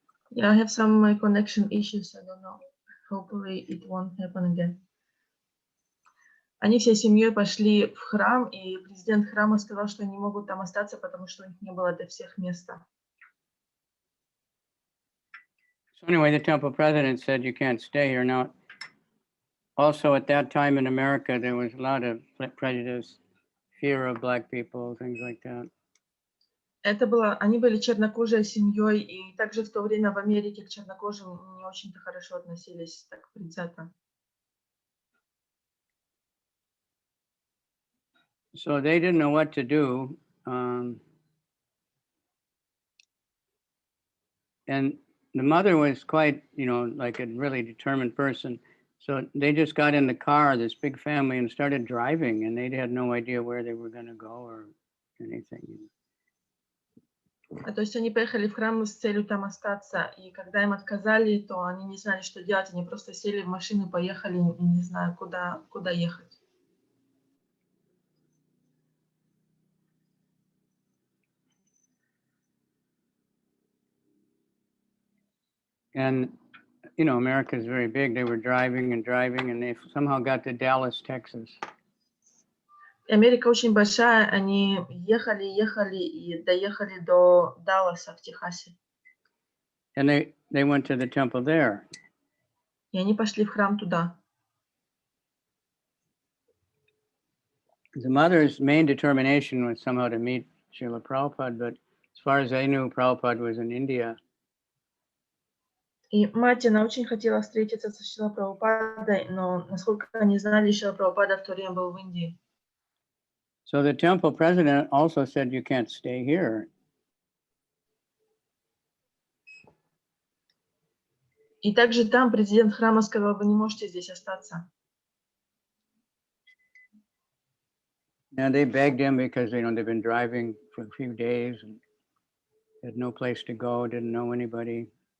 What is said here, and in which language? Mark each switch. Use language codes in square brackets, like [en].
[en] Yeah, I have some connection issues. I don't know. Hopefully it won't happen again. [ru] Они всей семьей пошли в храм, и президент храма сказал, что они могут там остаться, потому что у них не было для всех места. [en] So anyway, the temple president said you can't stay here. Now, also at that time in America, there was a lot of prejudice, fear of black people, things like that. [ru] Они были чернокожей семьей, и также в то время в Америке к чернокожим не очень-то хорошо относились, так предвзято. [en] So they didn't know what to do. And the mother was quite, like a really determined person. So they just got in the car, this big family, and started driving, and they had no idea where they were going to go or anything. [ru] То есть они поехали в храм с целью там остаться, и когда им отказали, то они не знали, что делать, они просто сели в машину, поехали, и не знаю, куда ехать. [en] And, America is very big. They were driving and driving, and they somehow got to Dallas, Texas. [ru] Америка очень большая, они ехали и доехали до Далласа в Техасе. [en] And they went to the temple there. [ru] И они пошли в храм туда. [en] The mother's main determination was somehow to meet Srila Prabhupada, but as far as they knew, Prabhupada was in India. [ru] И мать, она очень хотела встретиться со Шрила Прабхупадой, но, насколько они знали, Шрила Прабхупада в то время был в Индии. [en] So the temple president also said, you can't stay here. [ru] И также там президент храма сказал, вы не можете здесь остаться. [en] And they begged him because, they've been driving for a few days and had no place to go, didn't know anybody.